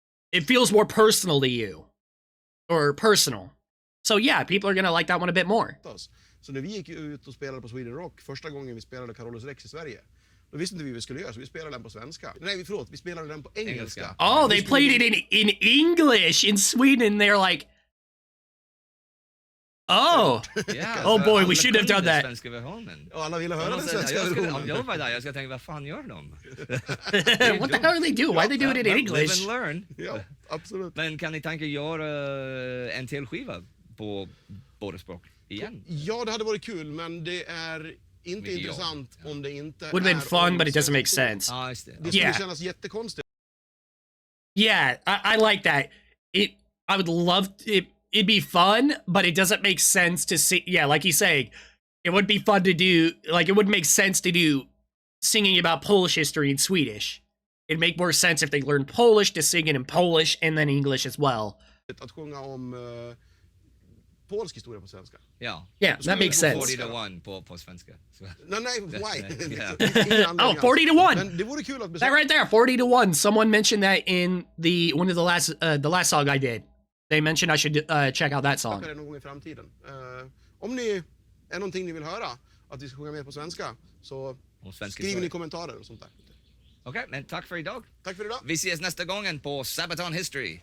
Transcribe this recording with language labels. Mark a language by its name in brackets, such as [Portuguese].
[English] It feels more personal to you. Or personal. So yeah, people are gonna like that one a bit more. [Swedish] Så när vi gick ut och spelade på Sweden Rock, första gången vi spelade Carolus Rex i Sverige, då visste inte vi vad vi skulle göra, så vi spelade den på svenska. Nej, förlåt, vi spelade den på engelska. [English] Oh, they played it in English in Sweden. They're like, oh, oh boy, we should have done that. [Swedish] Ja, alla ville höra den svenska versionen. Jag var där, jag ska tänka, vad fan gör de? [English] What the hell are they doing? Why are they doing it in English? Live and learn. [Swedish] Ja, absolut. Men kan ni tänka göra en till skiva på båda språk igen? Ja, det hade varit kul, men det är inte intressant om det inte [English] would have been fun, but it doesn't make sense. [Swedish] Det skulle kännas jättekonstigt. [English] Yeah, I like that. I would love it'd be fun, but it doesn't make sense to see. Yeah, like he's saying, it would be fun to do. Like, it would make sense to do singing about Polish history in Swedish. It'd make more sense if they learned Polish to sing it in Polish and then English as well. [Swedish] Att sjunga om polsk historia på svenska. Ja. [English] Yeah, that makes sense. [Swedish] 40 to 1 på svenska. Så. Nej, [English] why? Yeah. [Swedish] Det finns ingen anledning [English] Oh, [Swedish] alls. [English] 40 to 1. [Swedish] Men det vore kul att [English] That [Swedish] besöka. [English] right there, 40 to 1. Someone mentioned that in one of the last song I did. They mentioned I should check out that song. [Swedish] Det någon gång i framtiden. Om ni är någonting ni vill höra, att vi ska sjunga med på svenska, så skriv i kommentarer och sånt där. Okej, men tack för idag. Tack för idag. Vi ses nästa gången på Sabaton History.